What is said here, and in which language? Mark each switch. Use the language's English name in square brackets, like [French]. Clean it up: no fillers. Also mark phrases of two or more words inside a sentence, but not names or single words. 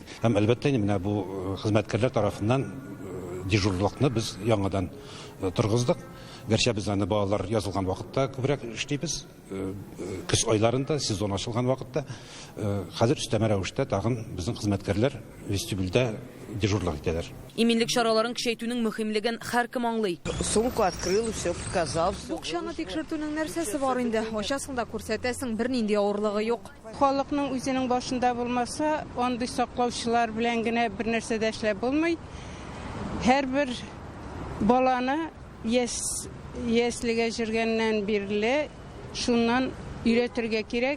[Tatar] Һәм әлбәттә менә бу хезмәткәрләр тарафыннан дежурлыкны без яңадан торгыздык. Гәрчә без аны балалар язылган вакытта күбрәк эшлибез. Көз айларында, сезон ачылган вакытта. Хәзер өстәмә рәвештә тагын безнең хезмәткәрләр вестибюльдә дежурлык итәләр. Иминлек чараларын көчәйтүнең мөһимлеген һәркем аңлый. [Russian] Сумку открыл, все показал. [Tatar] Букчаны тикшертүнең нәрсәсе бар инде? Ачасың да күрсәтәсең, бернинди авырлыгы юк. Халыкның үзенең башында булмаса, андый саклаучылар белән генә бер нәрсә дә эшләп булмый. Һәрбер баланы яслигә җиргәннән бирле шуннан өйрәтергә кирәк.